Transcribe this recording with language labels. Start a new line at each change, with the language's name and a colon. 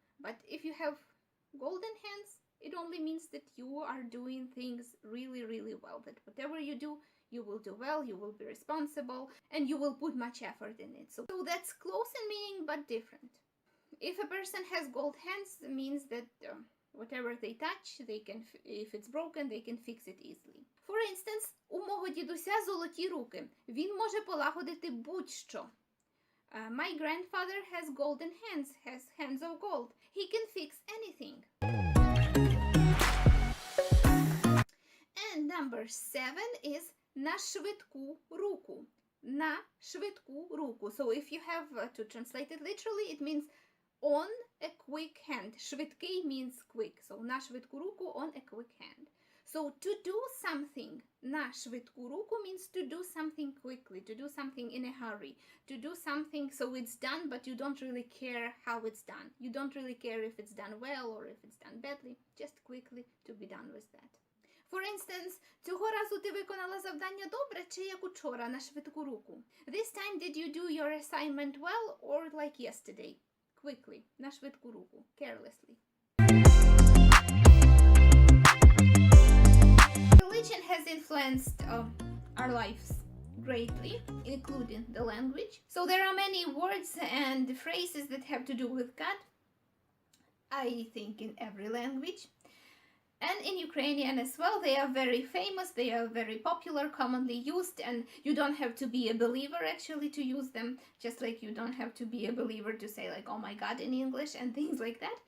English: But if you have golden hands, it only means that you are doing things really, really well, that whatever you do, you will do well, you will be responsible, and you will put much effort in it. So that's close in meaning, but different. If a person has gold hands, it means that whatever they touch, they can, if it's broken, they can fix it easily. For instance,
Ukrainian: у мого дідуся золоті руки. Він може полагодити будь-що.
English: My grandfather has golden hands, has hands of gold. He can fix anything. And number 7 is
Ukrainian: на швидку руку. На швидку руку.
English: So if you have to translate it literally, it means on a quick hand. Швидкий means quick. So
Ukrainian: на швидку руку,
English: on a quick hand. So to do something
Ukrainian: на швидку руку
English: means to do something quickly, to do something in a hurry, to do something so it's done, but you don't really care how it's done. You don't really care if it's done well or if it's done badly, just quickly to be done with that. For instance,
Ukrainian: цього разу ти виконала завдання добре чи як учора на швидку руку?
English: This time did you do your assignment well or like yesterday? Quickly,
Ukrainian: на швидку руку,
English: carelessly. Religion has influenced our lives greatly, including the language. So there are many words and phrases that have to do with God, I think in every language. And in Ukrainian as well, they are very famous, they are very popular, commonly used, and you don't have to be a believer actually to use them, just like you don't have to be a believer to say like, oh my God in English and things like that.